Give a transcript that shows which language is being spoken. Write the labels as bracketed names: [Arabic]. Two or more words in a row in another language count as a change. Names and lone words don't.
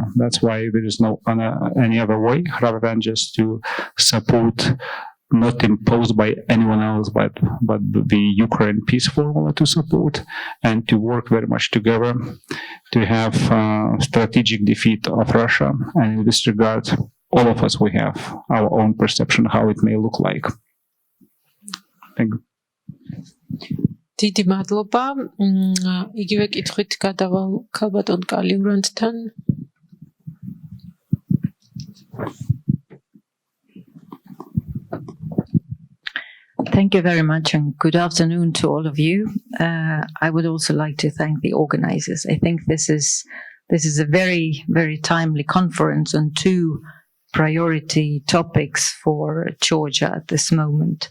[English] That's why there is no any other way rather than just to support, not imposed by anyone else, but the Ukraine peace formula to support, and to work very much together to have strategic defeat of Russia. And in this regard, all of us, we have our own perception how it may look like. Thank you. [Georgian] დიდი მადლობა. იგივე კითხვით გადავალ ქალბატონ კალიურანდთან. [English] Thank you very much, and good afternoon to all of you. I would also like to thank the organizers. I think this is a very, very timely conference on two priority topics for Georgia at this moment.